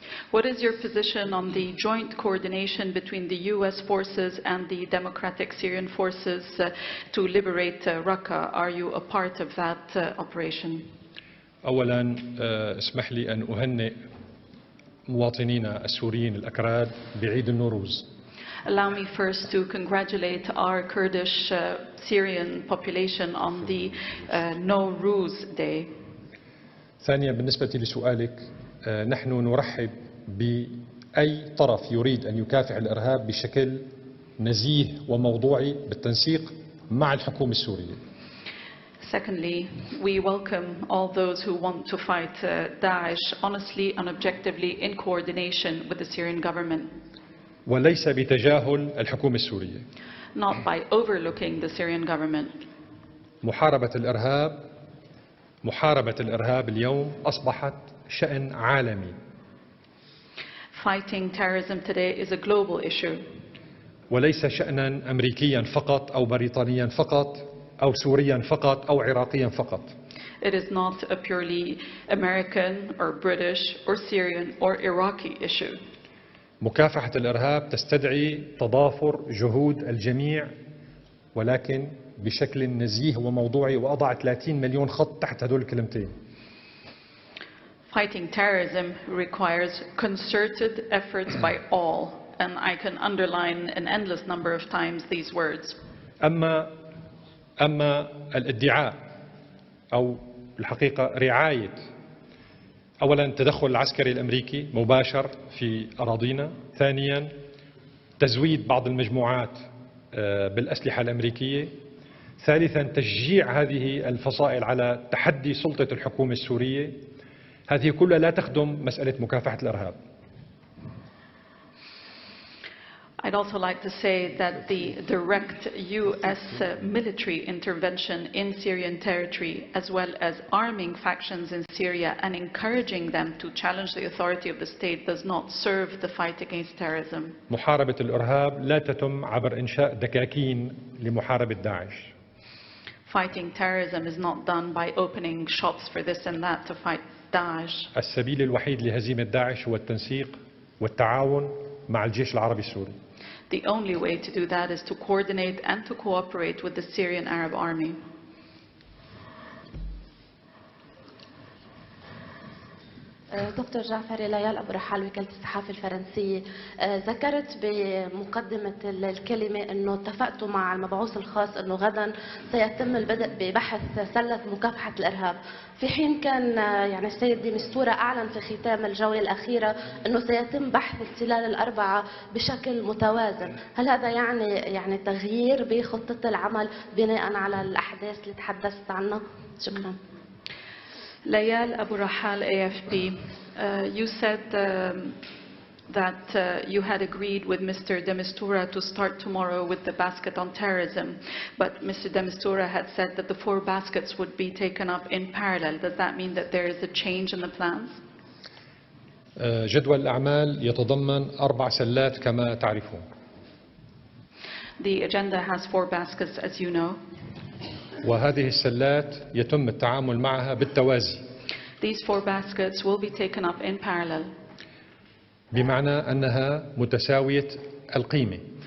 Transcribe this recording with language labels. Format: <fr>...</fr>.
<en>What is your position on the joint coordination between the US forces and the Democratic Syrian forces to liberate Raqqa? Are you a part of that operation?</en> <ar>أولا اسمح لي أن أهنئ مواطنينا السوريين الأكراد بعيد النوروز.</ar> <en>Allow me first to congratulate our Kurdish Syrian population on the Nowruz Day.</en> <ar>ثانيا بالنسبة لسؤالك، نحن نرحب بأي طرف يريد أن يكافح الإرهاب بشكل نزيه وموضوعي بالتنسيق مع الحكومة السورية.</ar> <en>Secondly, we welcome all those who want to fight Daesh honestly and objectively in coordination with the Syrian government.</en> <ar>وليس بتجاهل الحكومة السورية.</ar> <en>Not by overlooking the Syrian government.</en> <ar>محاربة الإرهاب اليوم أصبحت شأن عالمي.</ar> <en>Fighting terrorism today is a global issue.</en> <ar>وليس شأنا أمريكيا فقط أو بريطانيا فقط أو سوريا فقط أو عراقيا فقط.</ar> <en>It is not a purely American or British or Syrian or Iraqi issue.</en> <ar>مكافحة الإرهاب تستدعي تضافر جهود الجميع ولكن بشكل نزيه وموضوعي، وأضع 30 مليون خط تحت هذول الكلمتين.</ar> <en>Fighting terrorism requires concerted efforts by all, and I can underline an endless number of times these words.</en> <ar>أما الادعاء أو الحقيقة رعاية أولا التدخل العسكري الأمريكي مباشر في أراضينا، ثانيا تزويد بعض المجموعات بالأسلحة الأمريكية، ثالثا تشجيع هذه الفصائل على تحدي سلطة الحكومة السورية، هذه كلها لا تخدم مسألة مكافحة الإرهاب.</ar> <en>I'd also like to say that the direct U.S. military intervention in Syrian territory, as well as arming factions in Syria and encouraging them to challenge the authority of the state, does not serve the fight against terrorism.</en> <ar>محاربة الإرهاب لا تتم عبر إنشاء دكاكين لمحاربة داعش.</ar> <en>Fighting terrorism is not done by opening shops for this and that to fight Daesh.</en> <ar>السبيل الوحيد لهزيمة داعش هو التنسيق والتعاون مع الجيش العربي السوري.</ar> <en>The only way to do that is to coordinate and to cooperate with the Syrian Arab Army.</en> <ar>دكتور جعفري، ليال أبو رحال، وكالة الصحافة الفرنسية. ذكرت بمقدمة الكلمة أنه اتفقتوا مع المبعوث الخاص أنه غدا سيتم البدء ببحث سلة مكافحة الإرهاب، في حين كان يعني السيد دي مستورة أعلن في ختام الجولة الأخيرة أنه سيتم بحث السلال الأربعة بشكل متوازن. هل هذا يعني تغيير بخطة العمل بناء على الأحداث اللي تحدثت عنها؟ شكرا.</ar> <en>Layal Abu Rahal, AFP. You said that you had agreed with Mr. de Mistura to start tomorrow with the basket on terrorism, but Mr. de Mistura had said that the 4 baskets would be taken up in parallel. Does that mean that there is a change in the plans?</en> <ar>جدول الأعمال يتضمن 4 سلات كما تعرفون.</ar> <en>The agenda has 4 baskets, as you know.</en> <ar>وهذه السلات يتم التعامل معها بالتوازي.</ar> <en>These 4 baskets will be taken up in parallel.</en> <ar>بمعنى أنها متساوية القيمة.</ar>